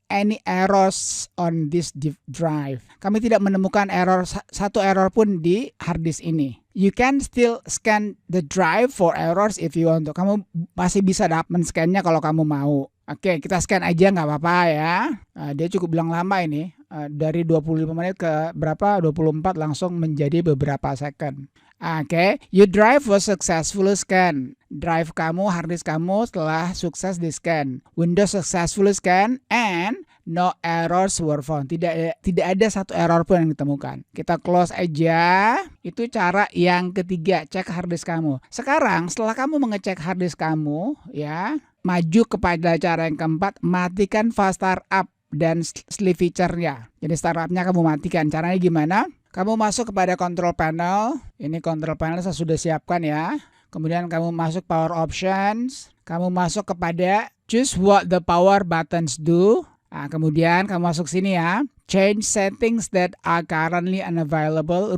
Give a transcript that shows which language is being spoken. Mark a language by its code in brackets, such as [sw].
[en] any errors on this drive. [id] Kami tidak menemukan satu error pun di hard disk ini. [en] You can still scan the drive for errors if you want to. [id] Kamu masih bisa men-scan-nya kalau kamu mau. Oke, kita scan aja nggak apa-apa ya. Dia cukup bilang lama ini. Dari 25 menit ke berapa? 24 langsung menjadi beberapa second. Oke, [en] your drive was successfully scanned. [id] Drive kamu, hard disk kamu telah sukses di scan. [en] Windows successfully scanned and no errors were found. [id] Tidak ada satu error pun yang ditemukan. Kita close aja. Itu cara yang ketiga, cek hard disk kamu. Sekarang setelah kamu mengecek hard disk kamu, ya, maju kepada cara yang keempat, matikan fast startup dan sleep feature-nya. Jadi startup-nya kamu matikan. Caranya gimana? Kamu masuk kepada control panel. Ini control panel saya sudah siapkan ya. Kemudian kamu masuk power options. Kamu masuk kepada [en] choose what the power buttons do. [id] Nah, kemudian kamu masuk sini ya. [en] Change settings that are currently unavailable.